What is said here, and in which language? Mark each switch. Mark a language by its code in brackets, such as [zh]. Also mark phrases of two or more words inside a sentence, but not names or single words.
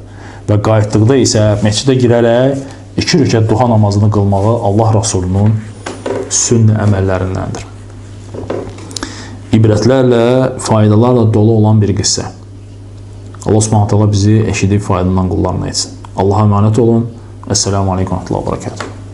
[az] Və qayıtdıqda isə məscidə girərək 2 rükət duha namazını qılmağı Allah Rasulunun sünnə əməllərindəndir. İbrətlərlə, faydalarla dolu olan bir qissə. Allah Subhanahu bizi eşidib faydadan qullarına etsin. [tr] Allah'a emanet olun. [ar] السلام عليكم ورحمة الله وبركاته.